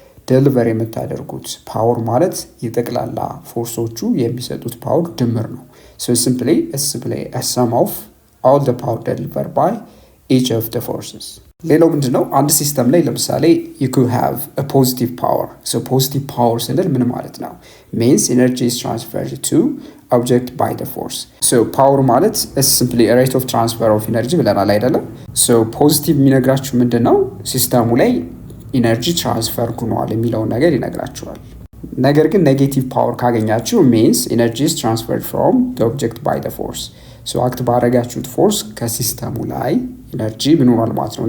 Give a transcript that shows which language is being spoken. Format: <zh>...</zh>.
<am>ዴሊቨሪ የምታደርጉት ፓወር ማለት የጠቅላላ ፎርሶቹ የሚሰጡት ፓወር ድምር ነው።</am> <en>so simply a sum of all the power delivered by each of the forces።</en> <am>ሌላው ምንድነው? አንድ ሲስተም ላይ ለምሳሌ</am> <en>you could have a positive power። so positive power</en> <am>ስንል ምን ማለት ነው?</am> <en>means energy is transferred to object by the force። so power ማለት is simply a rate of transfer of energy</en> <am>ብለናል አይደለም? so positive የሚነግራችሁ ምንድነው? ሲስተሙ ላይ ኢነርጂ ትራንስፈር ሆኗል የሚለውን ነገር ይነግራችኋል። ነገር ግን ኔጌቲቭ ፓወር ካገኛችሁ</am> <en>means energy is transferred from the object by the force።</en> <am>so አክት ባደረጋችሁት ፎርስ ከሲስተሙ ላይ ኢነርጂ ምን ሆኗል ማለት ነው?</am>